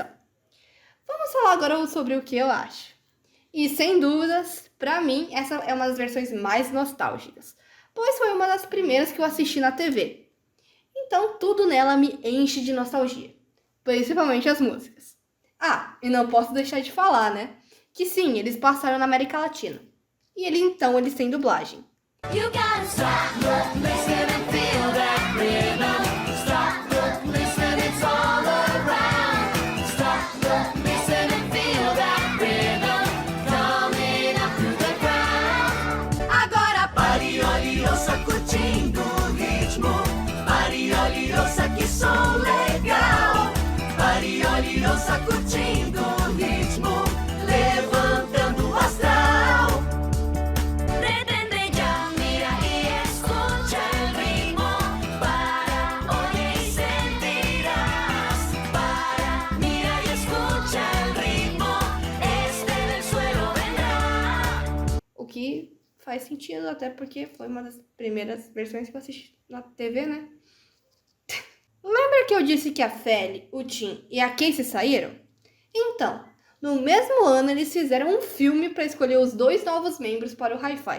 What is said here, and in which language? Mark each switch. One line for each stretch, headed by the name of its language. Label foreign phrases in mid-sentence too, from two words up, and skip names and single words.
Portuguese: Vamos falar agora sobre o que eu acho. E sem dúvidas, pra mim, essa é uma das versões mais nostálgicas, pois foi uma das primeiras que eu assisti na TV. Então tudo nela me enche de nostalgia, principalmente as músicas. Ah, e não posso deixar de falar, né? Que sim, eles passaram na América Latina. E eles têm dublagem.
English: You gotta stop, look, listen and feel that rhythm. Stop, look, listen, it's all around. Stop, look, listen and feel that rhythm coming up through the crowd.
Portuguese: Agora pare, olhe, ouça, curtindo o ritmo. Pare, olhe, ouça, que som legal. Pare, olhe, ouça, curtindo o ritmo, levantando o astral.
Spanish: Pretende ya, mira y escucha el ritmo. Para, oye y sentirás. Para, mira y escucha el ritmo. Este del suelo vendrá.
Portuguese: O que faz sentido, até porque foi uma das primeiras versões que eu assisti na TV, né? Lembra que eu disse que a Feli, o Tim e a Casey saíram? Então, no mesmo ano eles fizeram um filme para escolher os 2 novos membros para o Hi-Fi.